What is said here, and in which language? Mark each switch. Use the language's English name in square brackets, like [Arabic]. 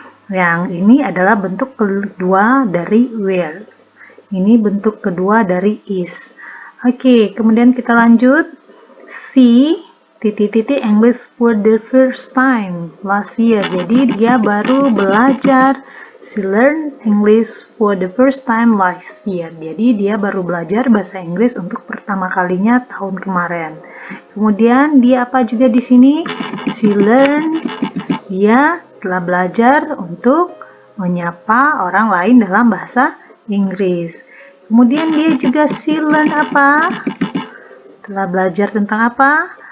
[Indonesian] Yang ini adalah bentuk kedua dari were. Ini bentuk kedua dari is. Oke, kemudian kita lanjut. [English] She English for the first time last year. [Indonesian] Jadi dia baru belajar [English] She learned English for the first time last year. [Indonesian] Jadi dia baru belajar bahasa Inggris untuk pertama kalinya tahun kemarin. Kemudian dia apa juga di sini? [English] She learned, [Indonesian] dia telah belajar untuk menyapa orang lain dalam bahasa Inggris. Kemudian dia juga [English] she learned [Indonesian] apa? Telah belajar tentang apa?